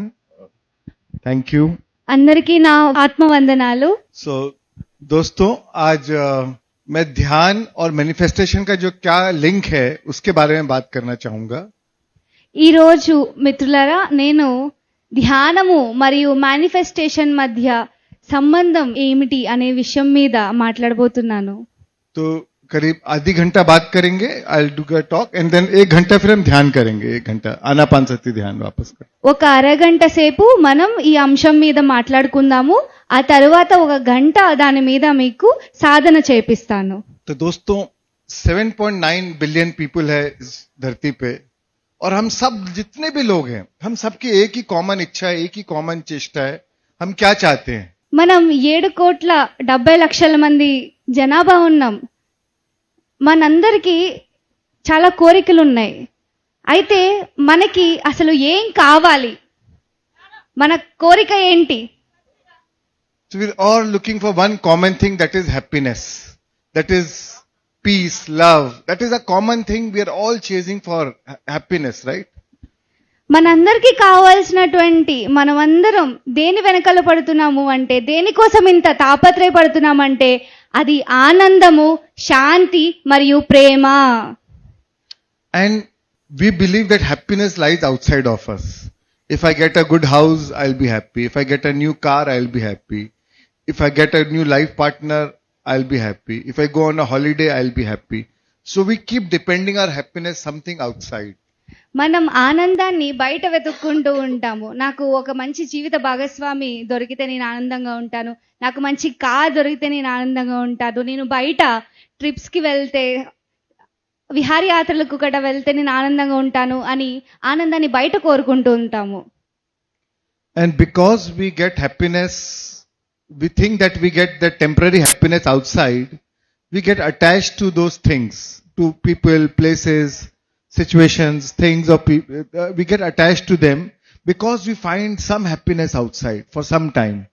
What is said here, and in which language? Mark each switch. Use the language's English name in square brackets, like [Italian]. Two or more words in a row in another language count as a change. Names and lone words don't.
[English] thank you. [Telugu] అందరికీ నా ఆత్మవందనాలు. [Hindi] सो दोस्तों, आज मैं ध्यान और मैनिफेस्टेशन का जो क्या लिंक है उसके बारे में बात करना चाहूंगा. [Telugu] ఈ రోజు మిత్రులారా, నేను ధ్యానము మరియు మేనిఫెస్టేషన్ మధ్య సంబంధం ఏమిటి అనే విషయం మీద మాట్లాడబోతున్నాను. [Hindi] तो करीब आधी घंटा बात करेंगे. [English] I will do a talk and then 1 [Hindi] घंटा फिर हम ध्यान करेंगे. 1 घंटा आनापानसति ध्यान वापस कर. [Telugu] ఒక అరగంట సేపు మనం ఈ అంశం మీద మాట్లాడుకుందాము. ఆ తర్వాత ఒక గంట దాని మీద మీకు సాధన చేపిస్తాను. [Hindi] तो दोस्तों, 7.9 [English] billion people [Hindi] है इस धरती पे, और हम सब जितने भी लोग हैं, हम सबकी एक ही कॉमन इच्छा है, एक ही कॉमन चेष्टा है. हम क्या चाहते हैं? [Telugu] మనం 7,70,00,000 మంది జనాభా ఉన్నాం. మనందరికీ చాలా కోరికలు ఉన్నాయి. అయితే మనకి అసలు ఏం కావాలి? మన కోరిక ఏంటి? [English] So we're all looking for one common thing, that is happiness. That is peace, love. That is a common thing we are all chasing for, happiness, right? [Telugu] మనందరికీ కావాల్సినటువంటి మనమందరం దేని వెనకాల పడుతున్నాము అంటే, దేనికోసం ఇంత తాపత్రయపడుతున్నామంటే అది ఆనందము, శాంతి మరియు ప్రేమ. [English] And we believe that happiness lies outside of us. If I get a good house, I'll be happy. If I get a new car, I'll be happy. If I get a new life partner, I'll be happy. If I go on a holiday, I'll be happy. So we keep depending our happiness something outside. [Telugu] మనం ఆనందాన్ని బయట వెతుక్కుంటూ ఉంటాము. నాకు ఒక మంచి జీవిత భాగస్వామి దొరికితే నేను ఆనందంగా ఉంటాను, నాకు మంచి కార్ దొరికితే నేను ఆనందంగా ఉంటాను, నేను బయట ట్రిప్స్కి వెళ్తే, విహారయాత్రలకు కూడా వెళ్తే నేను ఆనందంగా ఉంటాను అని ఆనందాన్ని బయట కోరుకుంటూ ఉంటాము. [English] And because we get happiness, we think that we get that temporary happiness outside, we get attached to those things, to people, places, situations, things or people. We get attached to them because we find some happiness outside for some time.